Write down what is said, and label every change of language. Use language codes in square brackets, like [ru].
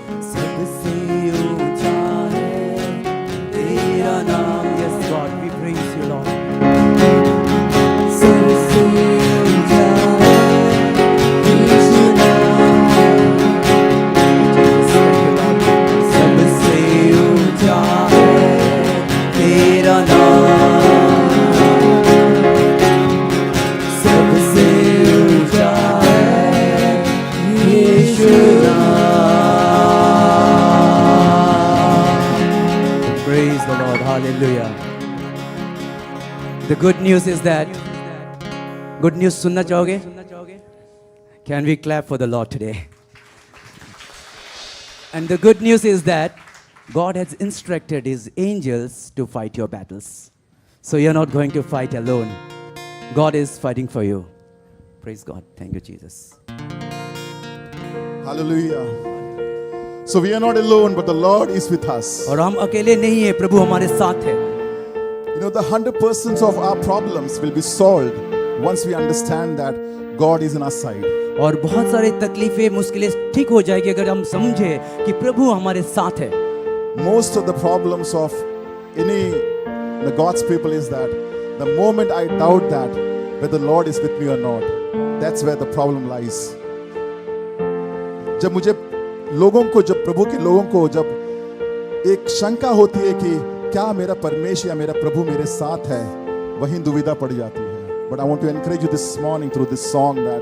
[hi] सबसे ऊंचा है तेरा नाम, [en] yes God, we praise you Lord। [hi] सबसे ऊंचा है यीशु नाम, सबसे ऊंचा है तेरा नाम, सबसे ऊंचा है यीशु नाम। [en] Praise the Lord, hallelujah। The good news is that, good news [hi] सुनना चाहोगे? [en] Can we clap for the Lord today? And the good news is that God has instructed His angels to fight your battles. So you're not going to fight alone. God is fighting for you. Praise God. Thank you, Jesus. Hallelujah. So we are not alone, but the Lord is with us. [hi] और हम अकेले नहीं हैं, प्रभु हमारे साथ है। [en] You know, the 100% of our problems will be solved once we understand that God is on our side. [hi] और बहुत सारे तकलीफें, मुश्किलें ठीक हो जाएगी अगर हम समझे कि प्रभु हमारे साथ है। [en] Most of the problems of the God's people is that the moment I doubt that whether the Lord is with me or not, that's where the problem lies. [hi] जब प्रभु के लोगों को जब एक शंका होती है कि क्या मेरा परमेश्वर या मेरा प्रभु मेरे साथ है, वहीं दुविधा पड़ जाती है। [en] But I want to encourage you this morning through this song that